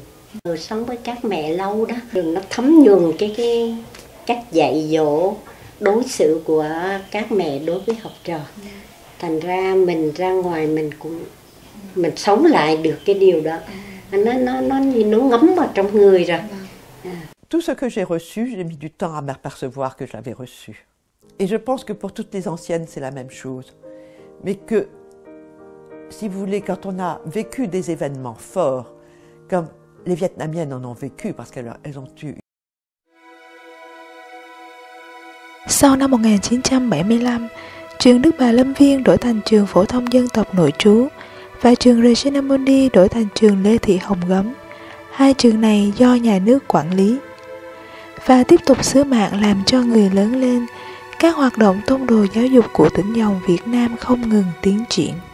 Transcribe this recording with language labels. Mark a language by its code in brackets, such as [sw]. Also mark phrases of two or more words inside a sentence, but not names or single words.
[vi] Sống với các mẹ lâu đó, nó thấm nhuần cái cách dạy dỗ, đối xử của các mẹ đối với học trò. Thành ra mình ra ngoài mình sống lại được cái điều đó. Nó ngấm vào trong người rồi. [fr] Tout ce que j'ai reçu, j'ai mis du temps à m'apercevoir que je l'avais reçu. Et je pense que pour toutes les anciennes, c'est la même chose. Mais que, si vous voulez, quand on a vécu des événements forts, comme les Vietnamiennes en ont vécu, parce qu'elles ont eu... [vi] Sau năm 1975, trường Đức Bà Lâm Viên đổi thành trường phổ thông dân tộc nội trú và trường Regina Mundi đổi thành trường Lê Thị Hồng Gấm. Hai trường này do nhà nước quản lý. Và tiếp tục sứ mạng làm cho người lớn lên, các hoạt động tông đồ giáo dục của tỉnh dòng Việt Nam không ngừng tiến triển.